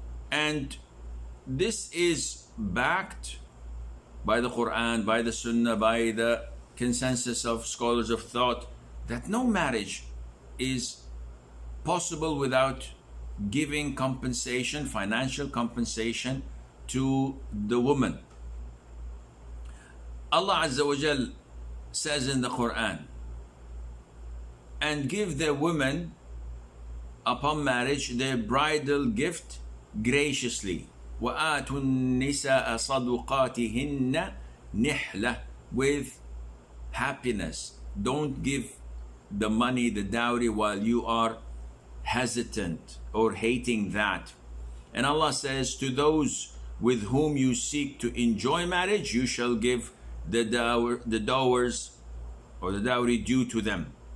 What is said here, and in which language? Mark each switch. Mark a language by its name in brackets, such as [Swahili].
[English] And this is backed by the Quran, by the Sunnah, by the consensus of scholars of thought, that no marriage is possible without giving compensation, financial compensation, to the woman. Allah Azza wa Jal says in the Quran, and give the women upon marriage their bridal gift graciously. [Arabic] وَآتُوا النِّسَاءَ صَدُقَاتِهِنَّ نِحْلَةً, [English] with happiness. Don't give the money, the dowry, while you are hesitant or hating that. And Allah says, to those with whom you seek to enjoy marriage, you shall give the dowers or the dowry due to them.